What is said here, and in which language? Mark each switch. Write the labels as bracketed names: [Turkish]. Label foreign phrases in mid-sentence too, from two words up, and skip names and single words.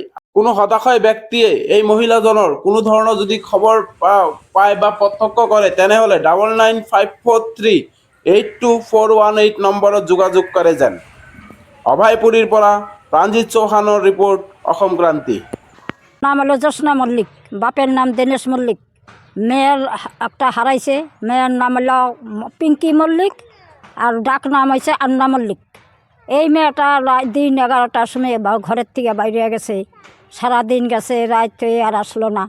[Assamese] কোনো হতাশায় ব্যক্তিয়ে এই মহিলাজনৰ কোনো ধৰণৰ যদি খবৰ পায় বা প্ৰত্যক্ষ কৰে তেনেহ'লে 9954382418 নম্বৰত যোগাযোগ কৰে যেন। অভয়পুৰীৰ পৰা প্ৰাঞ্জিত চৌহানৰ ৰিপোৰ্ট, অসম ক্ৰান্তি। [Bangla] নাম হলো জ্যোৎস্না মল্লিক, বাপের নাম দীনেশ মল্লিক। মেয়ের একটা হারাইছে, মেয়ের নাম হলো পিঙ্কি মল্লিক আর ডাক নাম হয়েছে আন্না মল্লিক। এই মেয়েটা দিন 11টার সময় ঘরের থেকে বাইরে গেছে, সারাদিন গেছে, রাত আর আসলো না।